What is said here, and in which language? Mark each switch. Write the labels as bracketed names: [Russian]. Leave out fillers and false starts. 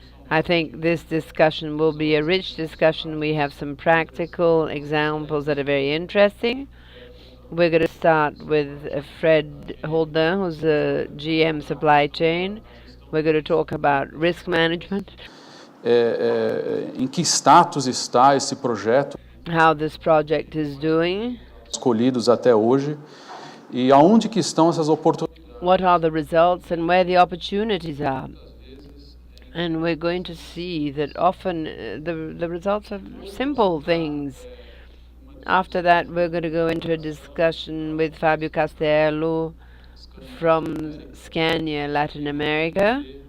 [English] I think this discussion will be a rich discussion. We have some practical examples that are very interesting. We're going to start with Fred Roldan, who's a GM supply chain. We're going to talk about risk management. [Portuguese] Em que status está esse projeto? [English] How this project is doing. [Portuguese] Escolhidos até hoje. E aonde que estão essas oportunidades? [English] What are the results and where the opportunities are? And we're going to see that often the results are simple things. After that, we're going to go into a discussion with Fabio Castello from Scania, Latin America.